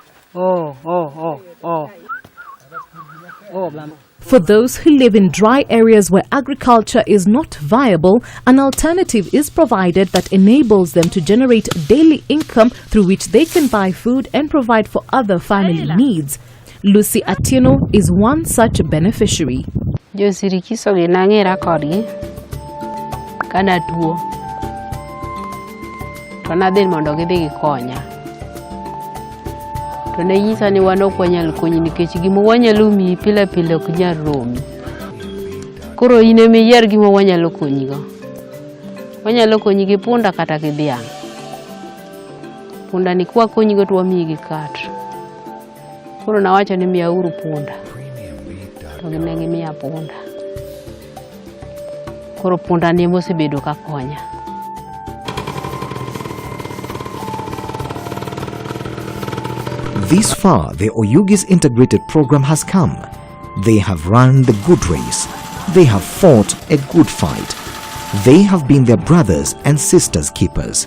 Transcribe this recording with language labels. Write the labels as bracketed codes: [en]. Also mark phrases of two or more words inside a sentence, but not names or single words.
[en] For those who live in dry areas where agriculture is not viable, an alternative is provided that enables them to generate daily income through which they can buy food and provide for other family needs. Lucy Atieno is one such beneficiary. [luo] To ne nyisa ni wan ok wanyal konyi nikech gima wanyalo miyi pile pile ok nyal romi. Koro in ema iyier gima wanyalo konyigo. Wanyalo konyi gi punda kata gi dhiang'. Punda ni kwa konyigo to wamiyi gi kat. Koro nawacho ni miya uru punda. To ne gimiya punda. Koro punda ni mosebedo ka konya. [en] This far, the Oyugis Integrated Program has come. They have run the good race. They have fought a good fight. They have been their brothers and sisters' keepers.